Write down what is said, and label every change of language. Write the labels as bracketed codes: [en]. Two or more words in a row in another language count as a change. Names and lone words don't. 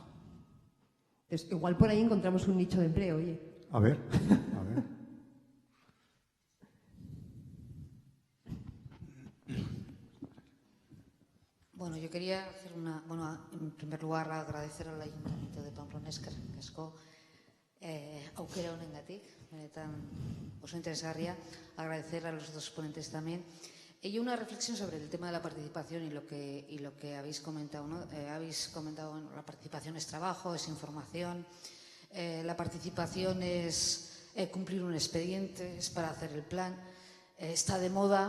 [es] Entonces, igual por ahí encontramos un nicho de empleo, oye. A ver. Bueno, yo quería hacer en primer lugar agradecer al Ayuntamiento de Pamplona [eu] eskerrik aukera honengatik, benetan oso interesgarria, [es] agradecer a los dos ponentes también. Y una reflexión sobre el tema de la participación y lo que habéis comentado, ¿no? Habéis comentado, bueno, la participación es trabajo, es información, la participación es cumplir un expediente, es para hacer el plan, está de moda.